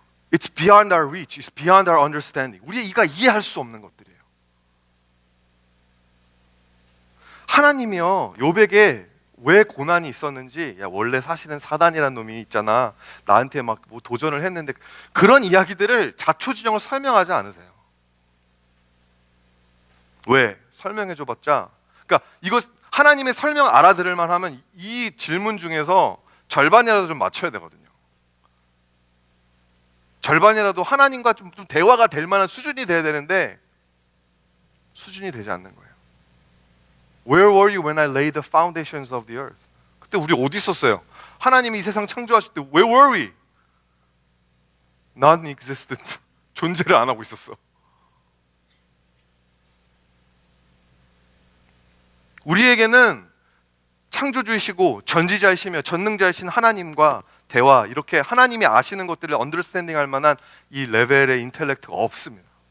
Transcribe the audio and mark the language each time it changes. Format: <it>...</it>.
<en>It's beyond our reach, it's beyond our understanding.</en> <ko>우리가 이해할 수 없는 것들이에요. 하나님이요 욥에게 왜 고난이 있었는지, 야 원래 사실은 사단이라는 놈이 있잖아, 나한테 막 뭐 도전을 했는데, 그런 이야기들을 자초지종을 설명하지 않으세요. 왜? 설명해줘봤자, 그러니까 이거 하나님의 설명 알아들을만 하면 이 질문 중에서 절반이라도 좀 맞춰야 되거든요. 절반이라도 하나님과 좀 대화가 될 만한 수준이 돼야 되는데 수준이 되지 않는 거예요.</ko> <en>Where were you when I laid the foundations of the earth?</en> <ko>그때 우리 어디 있었어요? 하나님이 이 세상 창조하실 때</ko> <en>Where were we? Non-existent.</en> <ko>존재를 안 하고 있었어. 우리에게는 창조주이시고 전지자이시며 전능자이신 하나님과 대화, 이렇게 하나님이 아시는 것들을 언더스탠딩 할 만한 이 레벨의 인텔렉트가 없습니다.</ko>